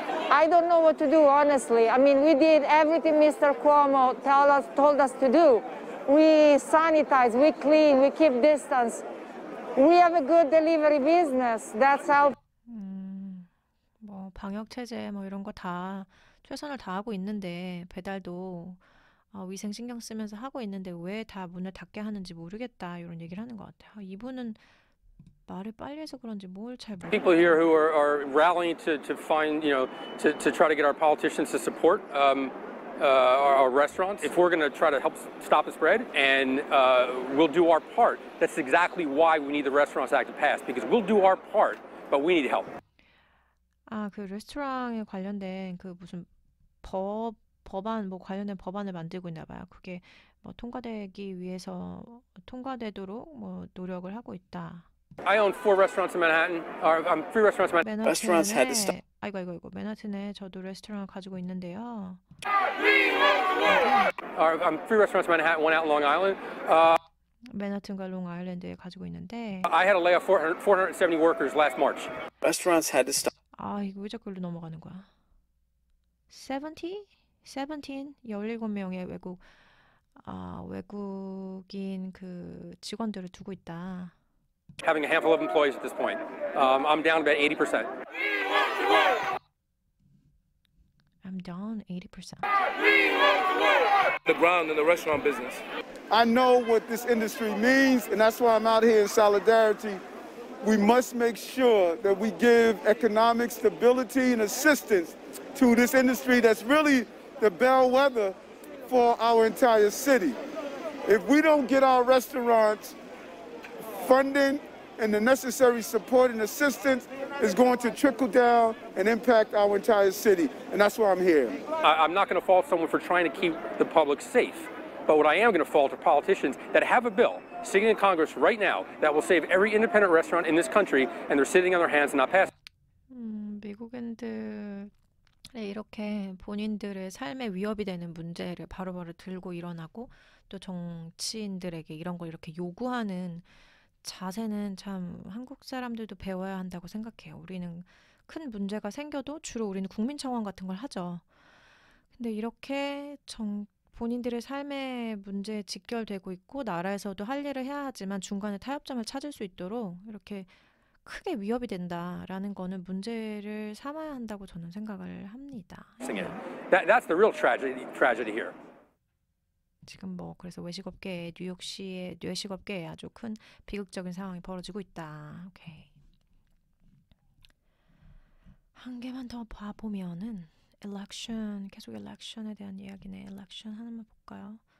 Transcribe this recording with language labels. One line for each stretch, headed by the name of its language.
English: I don't know what to do, honestly. I mean, we did everything Mr. Cuomo told us to do. We sanitize, we clean, we keep distance. We have a good delivery business. That's how.
Korean: 뭐 방역 체제 뭐 이런 거 다 최선을 다하고 있는데 배달도 위생 신경 쓰면서 하고 있는데 왜 다 문을 닫게 하는지 모르겠다 이런 얘기를 하는 것 같아요. 이분은 말을 빨리 해서 그런지 뭘 잘 모르겠어요.
English: People here who are rallying to find, to try to get our politicians to support our restaurants. If we're going to try to help stop the spread, and we'll do our part. That's exactly why we need the Restaurants Act to pass, because we'll do our part, but we need help.
Korean: 그 레스토랑에 관련된 그 무슨 법안 뭐 관련된 법안을 만들고 있나 봐요. 그게 뭐 통과되기 위해서 통과되도록 뭐 노력을 하고 있다.
English: I own 4 restaurants in Manhattan. 3 restaurants in Manhattan. Restaurants had to stop.
Korean: 아이고. 맨하튼에 저도 레스토랑을 가지고 있는데요.
English: I'm 3 restaurants in Manhattan, 1 out in Long Island.
Korean: 맨하튼과 롱아일랜드에 가지고 있는데.
English: I had to lay off 470 workers last March. Restaurants had to stop.
Korean: 이거 왜 자꾸 일로 넘어가는 거야? 17? 17명의 외국인 그 직원들을 두고 있다.
English: Having a handful of employees at this point. I'm down about 80%. I'm down 80%. The ground in the restaurant business. I know what this industry means, and that's why I'm out here in solidarity. We must make sure that we give economic stability and assistance to this industry that's really the bellwether for our entire city. If we don't get our restaurants funding and the necessary support and assistance, is going to trickle down and impact our entire city. And that's why I'm here. I'm not going to fault someone for trying to keep the public safe. But what I am going to fault are politicians that have a bill sitting in Congress right now that will save every independent restaurant in this country, and they're sitting on their hands and not passing.
Korean: 미국인들이 이렇게 본인들의 삶에 위협이 되는 문제를 바로바로 들고 일어나고 또 정치인들에게 이런 걸 이렇게 요구하는 자세는 참 한국 사람들도 배워야 한다고 생각해요. 우리는 큰 문제가 생겨도 주로 우리는 국민청원 같은 걸 하죠. 근데 이렇게 본인들의 삶의 문제에 직결되고 있고 나라에서도 할 일을 해야 하지만 중간에 타협점을 찾을 수 있도록 이렇게 크게 위협이 된다라는 거는 문제를 삼아야 한다고 저는 생각을 합니다.
English: That's the real tragedy here.
Korean: 지금 뭐 그래서 외식업계에 뉴욕시의 외식업계에 아주 큰 비극적인 상황이 벌어지고 있다. 오케이. 한 개만 더 봐보면은 election 계속 election에 대한 이야기네. election 하나만 볼까요?